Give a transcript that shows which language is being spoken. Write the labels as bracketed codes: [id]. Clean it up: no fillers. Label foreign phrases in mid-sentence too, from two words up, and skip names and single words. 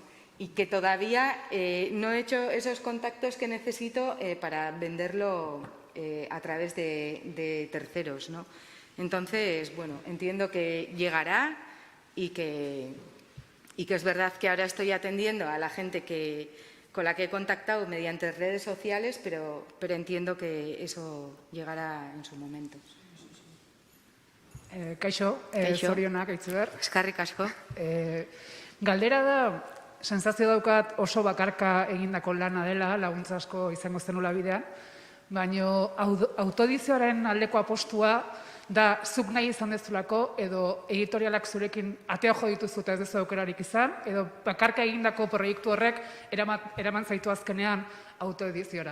[es] Y que todavía no he hecho esos contactos que necesito para venderlo a través de terceros, ¿no? Entonces, bueno, entiendo que llegará y que es verdad que ahora estoy atendiendo a la gente con la que he contactado mediante redes sociales, pero entiendo que eso llegará en su momento. [eu] Kaixo, zorionak Aitziber. Eskerrik asko. Galdera da, sentsazio daukat oso bakarka egindako lana dela, laguntza asko izango zenula bidean, baina autodizioaren aldeko apostua da zuk nahi izan dezulako, edo editorialak zurekin atea jo dituzu eta ez dezu aukerarik izan, edo bakarka egindako proiektu horrek eraman zaitu azkenean autoediziora.